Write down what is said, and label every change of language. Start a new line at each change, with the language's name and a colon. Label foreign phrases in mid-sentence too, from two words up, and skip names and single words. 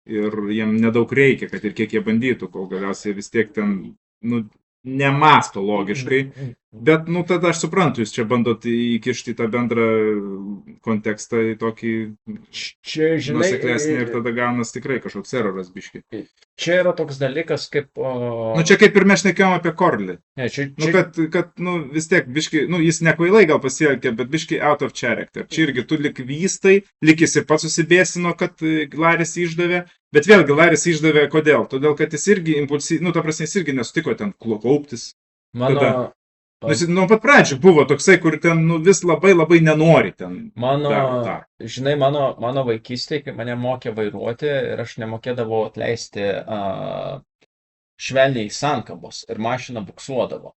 Lithuanian: ir jiem nedaug reikia, kad ir kiek jie bandytų, kol galiausiai vis tiek ten, nu, nemasto logiškai, bet, nu, tada aš suprantu, jūs čia bandot įkišti tą bendrą kontekstą į tokį nuseklesnį ir tada gaunas tikrai kažkoks eroras biški. Čia yra toks dalykas kaip... Nu, čia kaip ir mes šnekėjom apie Korlį. Nu, kad, nu, vis tiek biški, nu, jis nekvailai gal pasielgė, bet biški
English: out of character.
Lithuanian: Čia irgi tu lik vystai, lik jis ir pats susibėsino, kad Laris išdavė, bet vėlgi Laris išdavė kodėl? Todėl, kad jis irgi impulsyviai, nu, ta prasme, jis irgi nesutiko ten kauptis. Nu, pat pradžių buvo toksai, kur ten, nu, vis labai nenori ten. Žinai, mano vaikystėje, kai mane mokė vairuoti ir aš nemokėdavau atleisti švelniai sankabos ir mašina buksuodavo.